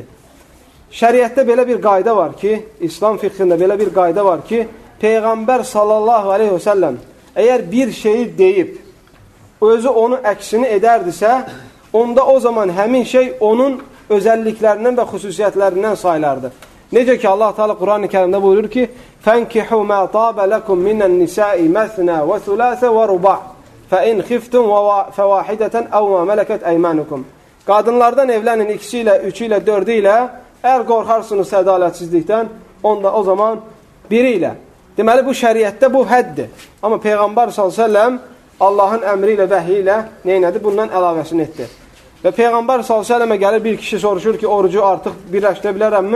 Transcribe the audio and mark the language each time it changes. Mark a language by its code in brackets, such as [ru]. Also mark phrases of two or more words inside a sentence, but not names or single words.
[az] Şəriətdə belə bir qayda var ki, İslam fiqhində belə bir qayda var ki, Peyğəmbər s.ə.v əgər bir şeyi deyib, özü onun əksini edərdisə, onda o zaman həmin şey onun özəlliklərindən və xüsusiyyətlərindən sayılardı. Necə ki, Allah Teala Quran-ı Kərimdə buyurur ki, [ar] فَانْكِحُوا مَا طَابَ لَكُمْ مِنَ النِّسَاءِ مَثْنَا وَثُلَاثَ وَرُبَعْ فَاِنْ خِفْتُمْ فَوَاحِدَةً اَوْ مَا مَلَكَتْ اَيْمَانُكُمْ [az] Qadınlardan evlənin 2 ilə, 3 ilə, 4 ilə, əgər qorxarsınız ədalətsizlikdən, onda o zaman 1 ilə. Deməli, bu şəriətdə bu həddir. Amma Peyğəmbər s.ə.v Allahın əmri ilə, vəhiy ilə neynədir? Bundan əlavəsini etdi. Və Peyğəmbər s.ə.və gəlir bir kişi soruşur ki, orucu artıq birləşdirə bilərəmmi?